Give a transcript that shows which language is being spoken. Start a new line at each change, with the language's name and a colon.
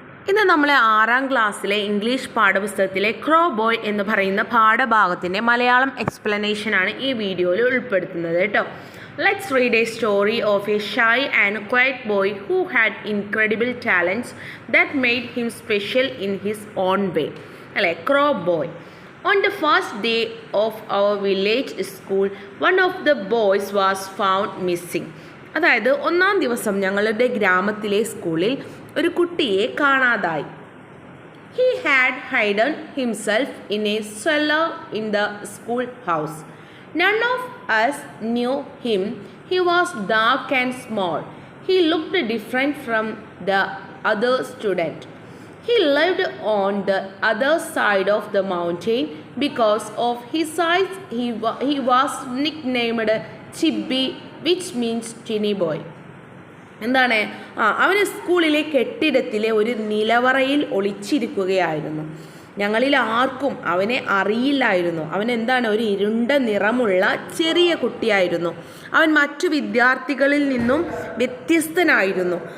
Malayalam: ഇന്ന് നമ്മൾ 6ാം ക്ലാസ്സിലെ ഇംഗ്ലീഷ് പാഠപുസ്തകത്തിലെ ക്രോ ബോയ് എന്ന് പറയുന്ന പാഠഭാഗത്തിൻ്റെ മലയാളം എക്സ്പ്ലനേഷനാണ് ഈ വീഡിയോയിൽ ഉൾപ്പെടുത്തുന്നത് കേട്ടോ.
English: Let's read a story of a shy and quiet boy who had incredible talents that made him special in his own way.
Malayalam: അല്ലേ, ക്രോ boy.
English: On the first day of our village school, one of the boys was found missing.
Malayalam: അതായത് 1ാം ദിവസം ഞങ്ങളുടെ ഗ്രാമത്തിലെ സ്കൂളിൽ ഒരു കുട്ടിയെ കാണാതായി.
English: He had hidden himself in a cellar in the school house. None of us knew him. He was dark and small. He looked different from the other student. He lived on the other side of the mountain. Because of his size, he was nicknamed Chibi, which means tinny boy.
Malayalam: എന്താണ്, അവന് സ്കൂളിലെ കെട്ടിടത്തിലെ ഒരു നിലവറയിൽ ഒളിച്ചിരിക്കുകയായിരുന്നു. ഞങ്ങളിൽ ആർക്കും അവനെ അറിയില്ലായിരുന്നു. അവൻ എന്താണ്, ഒരു ഇരുണ്ട നിറമുള്ള ചെറിയ കുട്ടിയായിരുന്നു. അവൻ മറ്റു വിദ്യാർത്ഥികളിൽ നിന്നും വ്യത്യസ്തനായിരുന്നു.